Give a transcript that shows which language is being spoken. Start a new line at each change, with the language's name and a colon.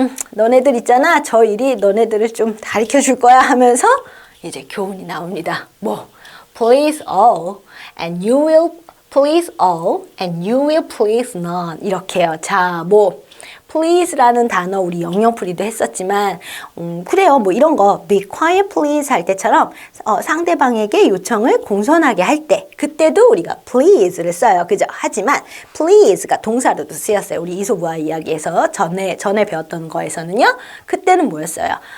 Korean: 너네들 있잖아. 저 일이 너네들을 좀 가르쳐 줄 거야 하면서 이제 교훈이 나옵니다.
English: 뭐, please all and you will please all and you will please none.
Korean: 이렇게요. 자, 뭐, please라는 단어 우리 영영풀이도 했었지만 그래요. 뭐 이런 거
English: be quiet please
Korean: 할 때처럼 상대방에게 요청을 공손하게 할 때 그때도 우리가 please를 써요. 그죠? 하지만 please가 동사로도 쓰였어요. 우리 이솝우화 이야기에서 전에 배웠던 거에서는요. 그때는 뭐였어요?